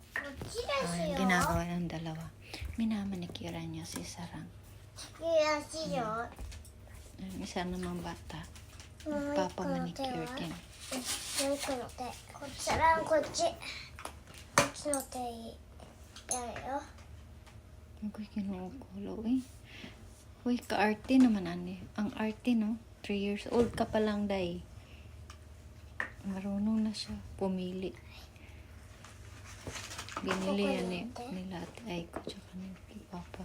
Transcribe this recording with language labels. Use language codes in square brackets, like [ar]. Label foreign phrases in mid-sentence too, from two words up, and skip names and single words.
[ja] ちですよ。 [tl] ginagawa ng dalawa. Minamanicure niya si Sarang. [ja] いやしいよ。 [tl] Isa namang bata. [ja] もう一個の手 [tl] Nagpapamanicure [ja] は [tl] din. [ja] もう一個の手。こっちからこっち。こっちの手やるよ。 [tl] Ako'y kinukulo eh. Uy, ka-arte naman ani. Ang arte no. 3 years old ka pa lang, day. Marunong na siya pumili. Binili yan nila Ate Aiko tsaka ni Papa.